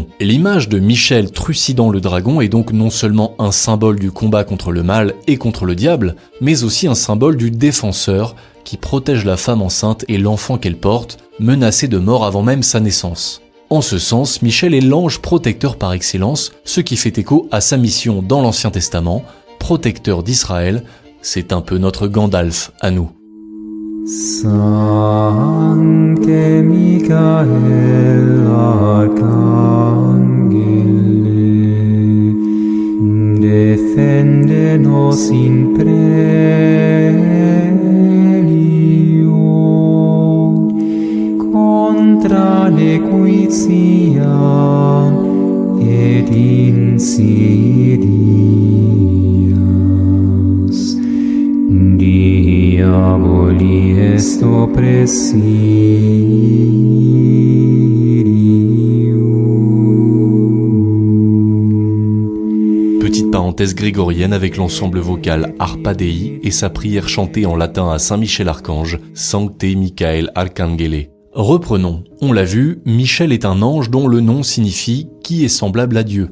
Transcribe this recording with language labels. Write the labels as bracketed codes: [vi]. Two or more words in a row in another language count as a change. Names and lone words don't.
[fr] Et l'image de Michel trucidant le dragon est donc non seulement un symbole du combat contre le mal et contre le diable, mais aussi un symbole du défenseur qui protège la femme enceinte et l'enfant qu'elle porte, menacé de mort avant même sa naissance. En ce sens, Michel est l'ange protecteur par excellence, ce qui fait écho à sa mission dans l'Ancien Testament, protecteur d'Israël. C'est un peu notre Gandalf à nous. [la] Sancte Michael Arcangele, defende nos in prelio, contra nequitia et insidias, diaboli est oppressirium. [fr] Petite parenthèse grégorienne avec l'ensemble vocal Harpa Dei et sa prière chantée en latin à Saint Michel Archange, [la] Sancte Michael Arcangele. [fr] Reprenons. On l'a vu, Michel est un ange dont le nom signifie « qui est semblable à Dieu ».